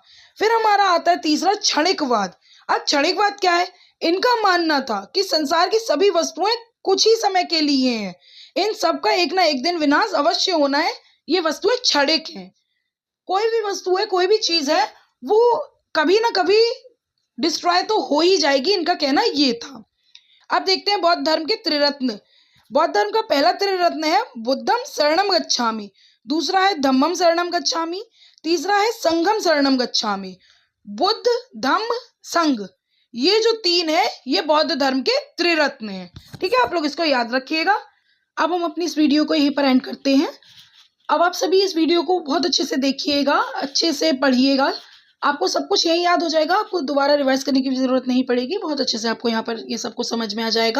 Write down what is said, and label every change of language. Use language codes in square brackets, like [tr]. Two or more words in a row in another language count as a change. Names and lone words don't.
[hi] फिर हमारा आता है तीसरा क्षणिकवाद। अब क्षणिकवाद क्या है, इनका मानना था कि संसार की सभी वस्तुएं कुछ ही समय के लिए हैं, इन सब का एक ना एक दिन विनाश अवश्य होना है, ये वस्तुएं क्षणिक हैं। कोई भी वस्तु है, कोई भी चीज है, वो कभी ना कभी डिस्ट्रॉय तो हो ही जाएगी, इनका कहना ये था। अब देखते हैं बौद्ध धर्म के त्रिरत्न। बौद्ध धर्म का पहला त्रिरत्न है [pi] बुद्धम शरणम गच्छामि, [hi] दूसरा है [pi] धम्मम शरणम गच्छामि, [hi] तीसरा है [pi] संघम शरणम गच्छामि। [hi] बुद्ध, धम्म, संघ, ये जो 3 है ये बौद्ध धर्म के त्रिरत्न हैं। ठीक है, आप लोग इसको याद रखिएगा। अब हम अपनी इस वीडियो को यहीं पर एंड करते हैं। अब आप सभी इस वीडियो को बहुत अच्छे से देखिएगा, अच्छे से पढ़िएगा, आपको सब कुछ यही याद हो जाएगा, आपको दोबारा रिवाइज करने की जरूरत नहीं पड़ेगी, बहुत अच्छे से आपको यहाँ पर ये सब कुछ समझ में आ जाएगा।